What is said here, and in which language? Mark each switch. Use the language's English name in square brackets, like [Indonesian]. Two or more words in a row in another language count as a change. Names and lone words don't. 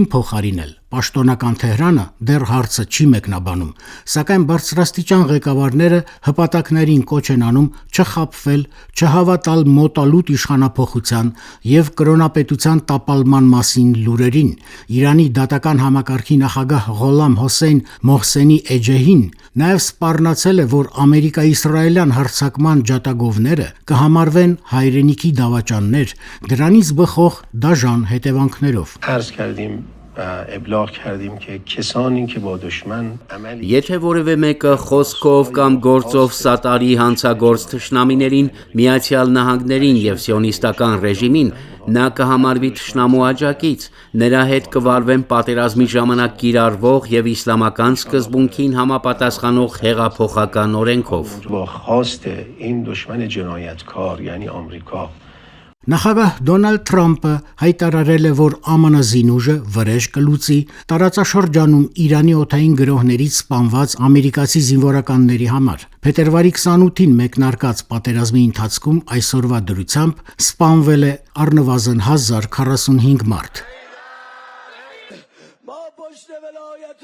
[Armenian] փոխարինել։ Պաշտոնական Թեհրանը դեռ հարցը չի մեկնաբանում, սակայն բարձրաստիճան ղեկավարները հպատակներին կոչ են անում չխաբվել, չհավատալ մոտալուտ իշխանափոխության եւ կրոնապետության տապալման մասին լուրերին։ Իրանի դատական համակարգի նախագահ Ղոլամ Հոսեյն Մոհսենի Էջեին նաեւ սպառնացել է, որ Ամերիկա-իսրայելյան հարձակման ջատագովները կհամարվեն հայրենիքի դավաճաններ, դրանից բխող դաժան հետևանքներով։ [Persian] ابلاغ کردیم که کسانی که با دشمن عمل [Armenian] Եթե որևէ մեկը խոսքով կամ գործով սատարի հանցագործ թշնամիներին, Միացյալ Նահանգներին եւ սիոնիստական ռեժիմին, նա կհամարվի թշնամու աջակից, նրա հետ կվարվեն պատերազմի ժամանակ կիրառվող եւ իսլամական սկզբունքին համապատասխանող հեղափոխական օրենքով։ [Persian] با خواست این دشمن جنایتکار یعنی آمریکا [Armenian] Նախագահ Դոնալդ Թրամփը հայտարարել է, որ ԱՄՆ զինուժը վրեժ կլուծի տարածաշրջանում Իրանի օդային գրոհներից սպանված ամերիկացի զինվորականների համար։ Փետրվարի 28-ին մեկնարկած պատերազմի ընթացքում այսօրվա դրությամբ սպանվել է առնվազն 1045 մարդ։